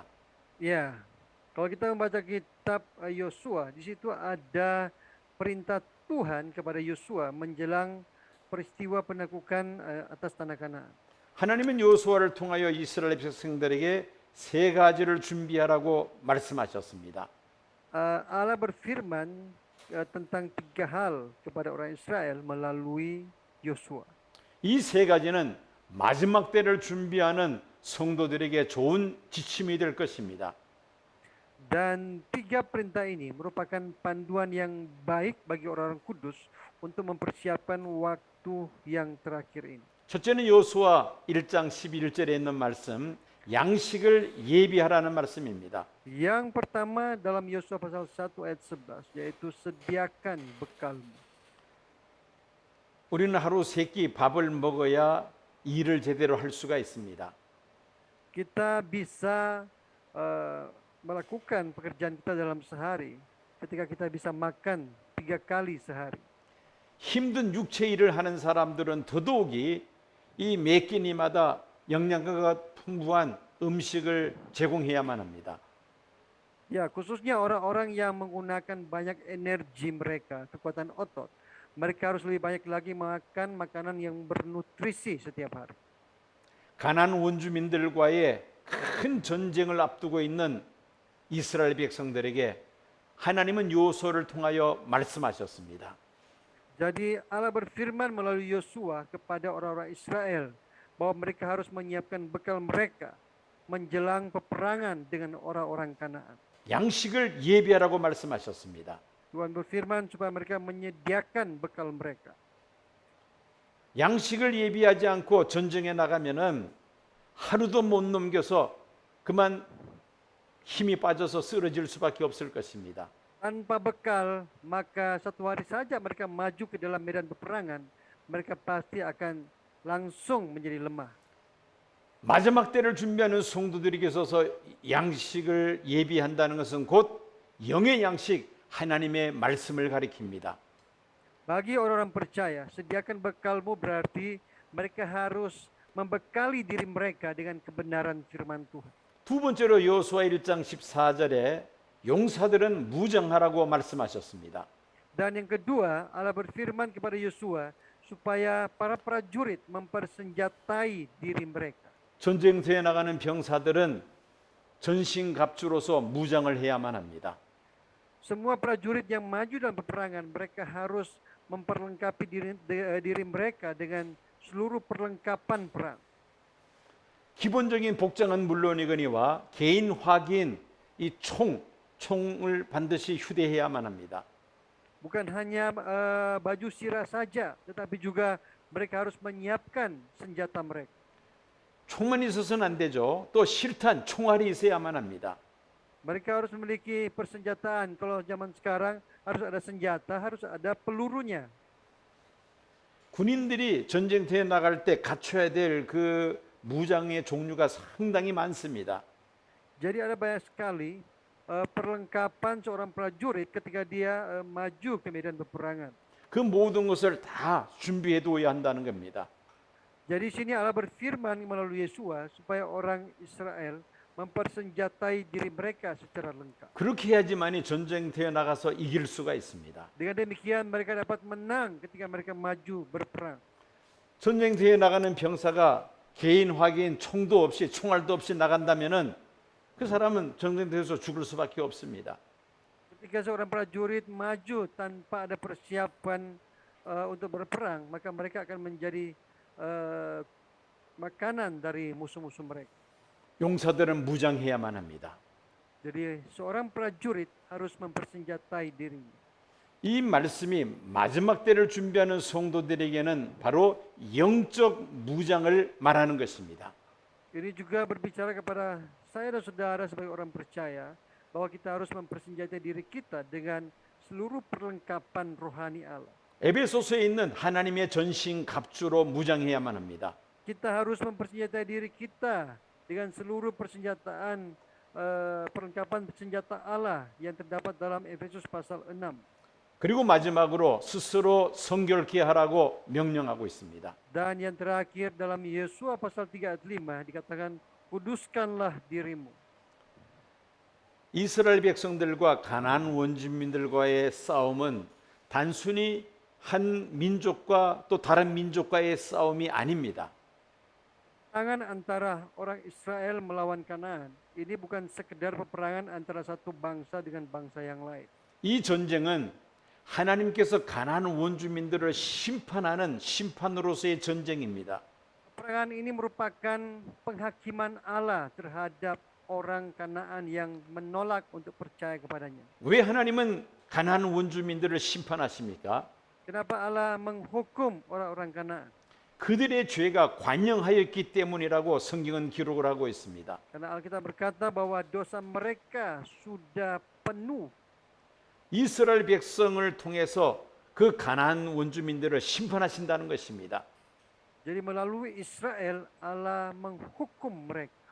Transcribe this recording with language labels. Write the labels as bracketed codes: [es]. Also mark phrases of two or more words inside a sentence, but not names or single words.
[id] Ya, kalau kita membaca kitab Yosua, di situ ada perintah Tuhan kepada Yosua menjelang peristiwa penaklukan atas tanah Kanaan. [ko] 하나님은 여호수아를 통하여 이스라엘 백성들에게 세 가지를 준비하라고 말씀하셨습니다. [id] Allah berfirman tentang tiga hal kepada orang Israel melalui Yosua. [ko] 이 세 가지는 마지막 때를 준비하는 성도들에게 좋은 지침이 될 것입니다. [id] Dan tiga perintah ini merupakan panduan yang baik bagi orang-orang kudus untuk mempersiapkan waktu yang terakhir ini. [ko] 첫째는 여호수아 1장 11절에 있는 말씀, 양식을 예비하라는 말씀입니다. [id] Yang pertama dalam Yosua pasal 1 ayat 11, yaitu sediakan bekalmu. [ko] 우리는 하루 세 끼 밥을 먹어야 일을 제대로 할 수가 있습니다. [id] Kita bisa melakukan pekerjaan kita dalam sehari ketika kita bisa makan 3 kali sehari. [ko] 힘든 육체 일을 하는 사람들은 더더욱이 이 매 끼니마다 영양가가 풍부한 음식을 제공해야만 합니다. [id] Ya, khususnya orang-orang yang menggunakan banyak energi mereka, kekuatan otot. Mereka harus lebih banyak lagi makan makanan yang bernutrisi setiap hari. [ko] 가나안 원주민들과의 큰 전쟁을 앞두고 있는 이스라엘 백성들에게 하나님은 여호수아를 통하여 말씀하셨습니다. [id] Jadi Allah berfirman melalui Yosua kepada orang-orang Israel bahwa mereka harus menyiapkan bekal mereka menjelang peperangan dengan orang-orang Kanaan. [ko] 양식을 예비하라고 말씀하셨습니다. [id] Tuhan berfirman supaya mereka menyediakan bekal mereka. [ko] 양식을 예비하지 않고 전쟁에 나가면은 하루도 못 넘겨서 그만 힘이 빠져서 쓰러질 수밖에 없을 것입니다. [id] Tanpa bekal, maka satu hari saja mereka maju ke dalam medan peperangan, mereka pasti akan langsung menjadi lemah. [ko] 마지막 때를 준비하는 성도들에게 있어서 양식을 예비한다는 것은 곧 영의 양식, 하나님의 말씀을 가리킵니다. [id] Bagi orang-orang percaya, sediakan bekalmu berarti mereka harus membekali diri mereka dengan kebenaran firman Tuhan. [ko] 두 번째로 여호수아 1장 14절에 용사들은 무장하라고 말씀하셨습니다. [id] Dan yang kedua, Allah berfirman kepada Yosua supaya para prajurit mempersenjatai diri mereka. [ko] 전쟁터에 나가는 병사들은 전신갑주로서 무장을 해야만 합니다. [id] Semua prajurit yang maju dalam peperangan, mereka harus memperlengkapi diri mereka dengan seluruh perlengkapan perang. [ko] 기본적인 복장은 물론이거니와 개인 화기인 이 총을 반드시 휴대해야만 합니다. [id] Bukan hanya baju sirah saja, tetapi juga mereka harus menyiapkan senjata mereka. [ko] 총만 있어서는 안 되죠. 또 실탄, 총알이 있어야만 합니다. [id] Mereka harus memiliki persenjataan. Kalau zaman sekarang harus ada senjata, harus ada pelurunya. [ko] 군인들이 전쟁터에 나갈 때 갖춰야 될 그 무장의 종류가 상당히 많습니다. [id] Jadi ada banyak sekali perlengkapan seorang prajurit ketika dia maju ke medan peperangan. [ko] 그 모든 것을 다 준비해 둬야 한다는 겁니다. [id] Jadi sini Allah berfirman melalui Yosua supaya orang Israel mempersenjatai diri mereka secara lengkap. [ko] 그렇게 해야지만이 전쟁터에 나가서 이길 수가 있습니다. [id] Dengan demikian mereka dapat menang ketika mereka maju berperang. [ko] 전쟁터에 나가는 병사가 개인 화기인 총도 없이 총알도 없이 나간다면은 그 사람은 전쟁터에서 죽을 수밖에 없습니다. [id] Ketika seorang prajurit maju tanpa ada persiapan untuk berperang, maka mereka akan menjadi makanan dari musuh-musuh mereka. [ko] 용사들은 무장해야만 합니다. [id] Jadi seorang prajurit harus mempersenjatai dirinya. [ko] 이 말씀이 마지막 때를 준비하는 성도들에게는 바로 영적 무장을 말하는 것입니다. [id] Ini juga berbicara kepada saya dan saudara sebagai orang percaya bahwa kita harus mempersenjatai diri kita dengan seluruh perlengkapan rohani Allah. [ko] 에베소서에 있는 하나님의 전신 갑주로 무장해야만 합니다. [id] Kita harus mempersenjatai diri kita dengan seluruh persenjataan perlengkapan senjata Allah yang terdapat dalam Efesus pasal 6. [ko] 그리고 마지막으로 스스로 성결케 하라고 명령하고 있습니다. [id] Dan yang terakhir dalam Yesua pasal 3 ayat 5 dikatakan kuduskanlah dirimu. [ko] 이스라엘 백성들과 가나안 원주민들과의 싸움은 단순히 한 민족과 또 다른 민족과의 싸움이 아닙니다. [id] Peperangan antara orang Israel melawan Kanaan ini bukan sekedar peperangan antara satu bangsa dengan bangsa yang lain. [ko] 이 전쟁은 하나님께서 가나안 원주민들을 심판하는 심판으로서의 전쟁입니다. [id] Peperangan ini merupakan penghakiman Allah terhadap orang Kanaan yang menolak untuk percaya kepadanya. [ko] 왜 하나님은 가나안 원주민들을 심판하십니까? [id] Kenapa Allah menghukum orang-orang Kanaan? [ko] 그들의 죄가 관영하였기 때문이라고 성경은 기록을 하고 있습니다. [id] Karena Alkitab berkata bahwa dosa mereka sudah penuh. [ko] 이스라엘 백성을 통해서 그 가나안 원주민들을 심판하신다는 것입니다. [id] Jadi melalui Israel Allah menghukum mereka.